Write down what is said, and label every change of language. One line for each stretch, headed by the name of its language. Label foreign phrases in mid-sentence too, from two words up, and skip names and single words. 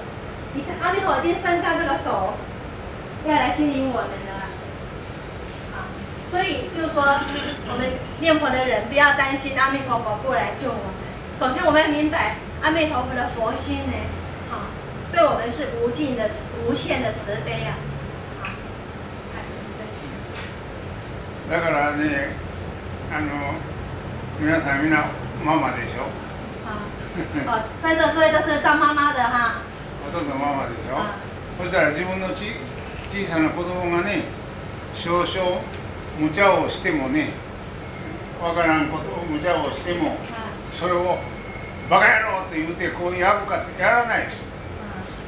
Chinese: 你看，阿弥陀佛已经伸下这个手，要来经营我们的了，啊，所以就是说，我们念佛的人不要担心阿弥陀佛不来救我们。首先，我们要明白阿弥陀佛的佛心呢，啊，对我们是无尽的、无限的慈悲啊，啊。
Japanese: だからね、皆さんみんなママでしょ。
Chinese: 哦，在座各位都是当妈妈的哈。
Japanese: ほとんどママでしょ。そしたら自分の小さな子供がね、少々無茶をしてもね、わからんことを無茶をしても、それをバカ野郎と言うてこうやるかってやらないでしょ。